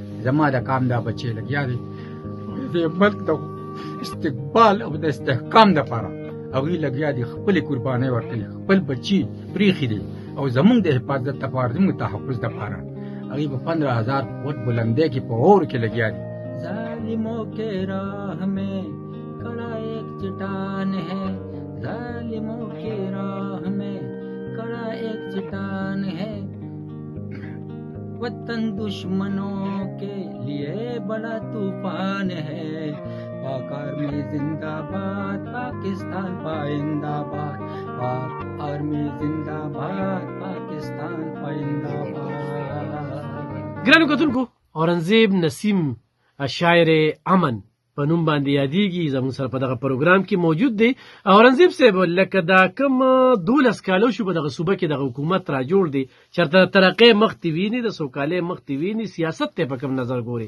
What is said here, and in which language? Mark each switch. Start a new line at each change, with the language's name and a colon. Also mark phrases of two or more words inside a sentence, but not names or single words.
Pashto: زما د کام دا بچی لګیا دی د ملک د استقبال او د استحکام دپاره هغوی لګیا دي خپلې قربانۍ ورکوي خپل بچي پرېښي دي او زمونږ د حفاظت دپاره زمونږ تحفظ دپاره هغوی په 15,000 فوټ بلندۍ کې په اور کې لګیا دي
Urdu: ظالموں کے راہ میں کڑا ایک چٹان ہے ظالموں کے راہ میں کڑا ایک چٹان ہے وطن دشمنوں کے لیے بڑا طوفان ہے پاک آرمی زندہ باد پاکستان پائندہ باد پاک آرمی زندہ باد پاکستان پائندہ باد.
Pashto: ګرانو کتونکو اورنګزیب نسیم شاعر امن په نوم باندې یادېږي زموږ سره په دغه پروګرام کې موجود دی. اورنګزیب صاحب لکه دا کوم 12 کالو شو په دغه صوبه کې دغه حکومت را جوړ دی چېرته ترقۍ مخکې ویني د سوکالۍ مخکې ویني سیاست ته په کوم نظر ګوري؟